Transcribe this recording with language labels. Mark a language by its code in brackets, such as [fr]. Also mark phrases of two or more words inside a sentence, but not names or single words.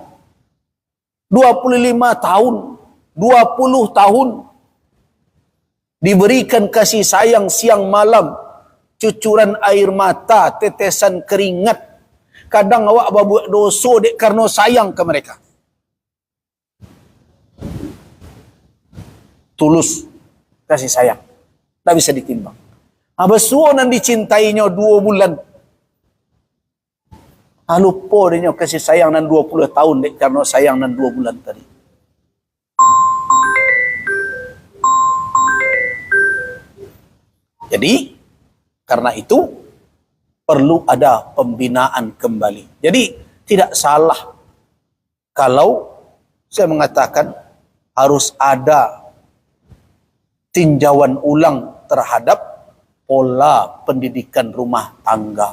[id] 25 tahun, 20 tahun diberikan kasih sayang siang malam, cucuran air mata, tetesan keringat. [min] Kadang awak berbuat dosa dek karena sayang ke mereka. [id] Tulus kasih sayang. Tak bisa ditimbang. [min] Abasuo nan dicintainya 2 bulan. Lupa dia kasih sayang nan 20 tahun dek karena sayang nan 2 bulan tadi. [id] Jadi karena itu perlu ada pembinaan kembali. Jadi tidak salah kalau saya mengatakan harus ada tinjauan ulang terhadap pola pendidikan rumah tangga.